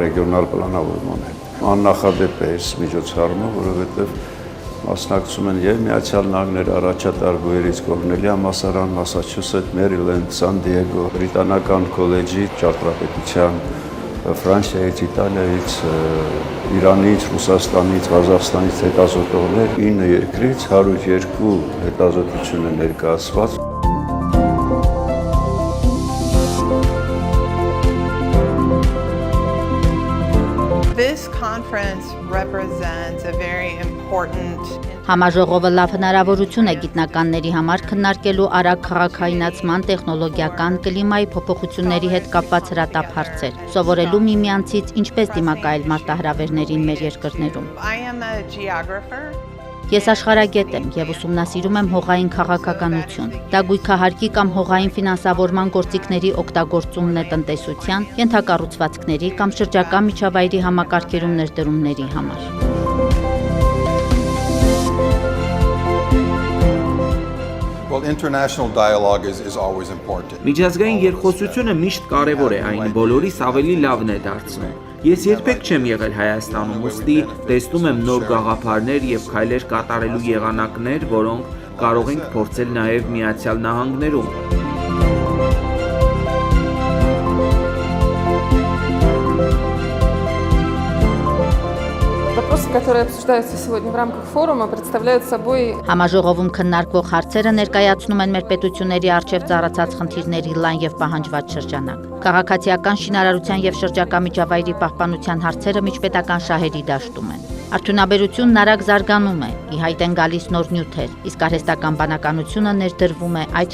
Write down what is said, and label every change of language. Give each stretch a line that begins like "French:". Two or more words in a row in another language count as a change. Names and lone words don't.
Armenian: ռեգիոնալ պլանավորման հետ։ Աննախադեպ է այս միջոցառումը, որովհետև մասնակցում են եւ Միացյալ Նահանգների առաջատար գույերից Կորնելի համալսարան, Մասաչուսեթ, Մերիլենդ, Սան Դիեգո, Բրիտանական քոլեջի ճարտարապետության, Ֆրանսիայից, Իտալիայից, Իրանից, Ռուսաստանից, Ղազախստանից հետազոտողներ 9 երկրից 102 հետազոտություն է ներկայացված։
English: This conference represents a very important
Armenian: Համաժողովը լավ հնարավորություն է գիտնականների համար քննարկելու արագ քաղաքայնացման, տեխնոլոգիական, կլիմայի փոփոխությունների հետ կապված հրատապ հարցեր, սովորելու միմյանցից ինչպես դիմակայել մարտահրավերներին մեր երկրներում։ Ես աշխարհագետ եմ եւ ուսումնասիրում եմ հողային քաղաքականություն։ Դա գույքահարկի կամ հողային ֆինանսավորման գործիքների օգտագործումն է տնտեսության, ենթակառուցվածքների կամ շրջակա միջավայրի համակարգերում ներդրումների համար։
English: International dialogue is always important.
Armenian: Միջազգային երկխոսությունը միշտ կարևոր է, այն բոլորիս ավելի լավն է դարձնում։ Ես երբեք չեմ եղել Հայաստանում, ուստի տեսնում եմ նոր գաղափարներ եւ քայլեր կատարելու եղանակներ, որոնք կարող ենք փորձել նաեւ Միացյալ Նահանգներում։
Russian: Которые обсуждаются сегодня в рамках форума, представляют собой
Armenian: Համաժողովում քննարկվող հարցերը ներկայացնում են մեր պետությունների առջև ծառացած խնդիրների լայն եւ պահանջված շրջանակ։ Քաղաքացիական շինարարության եւ շրջակա միջավայրի պահպանության հարցերը միջպետական շահերի դաշտում են։ Արդյունաբերությունն արագ զարգանում է, ի հայտ են գալիս նոր նյութեր, իսկ արհեստական բանականությունը ներդրվում է այդ